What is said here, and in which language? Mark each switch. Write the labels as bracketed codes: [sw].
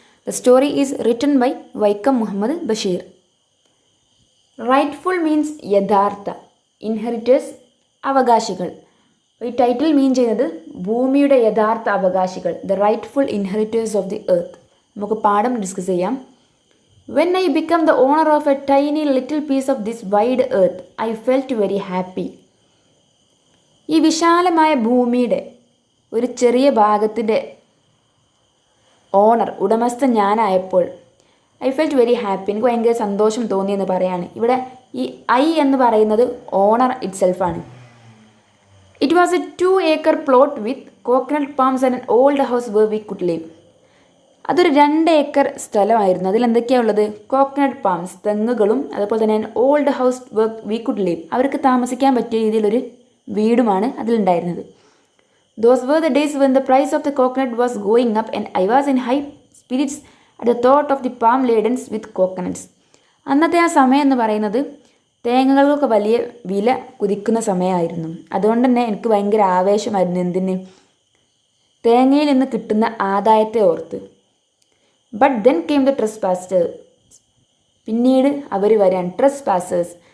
[en] The story is written by Vaikom Muhammad Basheer. Rightful means [ml] യഥാർത്ഥ, [en] inheritors [ml] അവകാശികൾ. ഈ title മീൻ ചെയ്യുന്നത് ഭൂമിയുടെ യഥാർത്ഥ അവകാശികൾ, [en] The rightful inheritors of the earth. [ml] നമുക്ക് പാഠം ഡിസ്കസ് ചെയ്യാം. [en] When I became the owner of a tiny little piece of this wide earth, I felt very happy. [ml] ഈ വിശാലമായ ഭൂമിയുടെ ഒരു ചെറിയ ഭാഗത്തിൻ്റെ ഉടമസ്ഥൻ ഞാനായപ്പോൾ [en] I felt very happy, [ml] എനിക്ക് ഭയങ്കര സന്തോഷം തോന്നിയെന്ന് പറയാണ്. ഇവിടെ ഈ ഐ എന്ന് പറയുന്നത് owner it സെൽഫാണ്. [en] It was a 2-acre plot with coconut palms and an old house where we could live. [ml] അതൊരു 2 ഏക്കർ സ്ഥലമായിരുന്നു. അതിലെന്തൊക്കെയാണ് ഉള്ളത്? കോക്കനട്ട് പാംസ്, തെങ്ങുകളും, അതുപോലെ തന്നെ [en] old house where we could live, [ml] അവർക്ക് താമസിക്കാൻ പറ്റിയ രീതിയിലൊരു വീടുമാണ് അതിലുണ്ടായിരുന്നത്. [en] Those were the days when the price of the coconut was going up and I was in high spirits at the thought of the palm ladens with coconuts. [ml] അന്നത്തെ ആ സമയം എന്ന് പറയുന്നത് തേങ്ങകൾക്കൊക്കെ വലിയ വില കുതിക്കുന്ന സമയമായിരുന്നു. അതുകൊണ്ട് തന്നെ എനിക്ക് ഭയങ്കര ആവേശമായിരുന്നു. എന്തിന്? തേങ്ങയിൽ നിന്ന് കിട്ടുന്ന ആദായത്തെ ഓർത്ത്. [en] But then came the trespassers. [ml] പിന്നീട് അവർ വരാൻ [en] Trespassers.